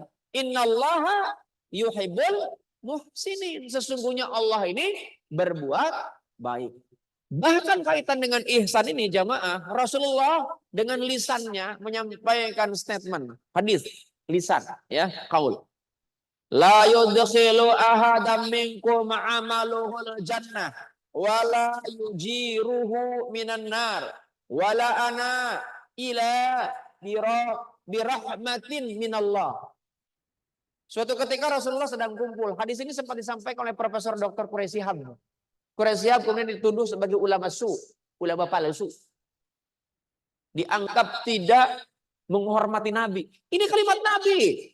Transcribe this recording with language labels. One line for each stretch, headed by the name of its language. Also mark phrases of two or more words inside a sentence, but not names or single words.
Arabic: إن الله يحب المحسنين.
Indonesian: Sesungguhnya Allah ini berbuat baik. Bahkan kaitan dengan ihsan ini jamaah, Rasulullah dengan lisannya menyampaikan statement, hadis, lisan, ya, qaul.
Arabic: لا يدخل أحدا منكم عمله الجنة ولا يجيره من النار ولا أنا إلا برحمة من الله.
Indonesian: Suatu ketika Rasulullah sedang kumpul. Hadis ini sempat disampaikan oleh Profesor Dr. Quraisy Shihab. Quraisy Shihab kemudian dituduh sebagai ulama ulama palsu. Dianggap tidak menghormati Nabi. Ini kalimat Nabi.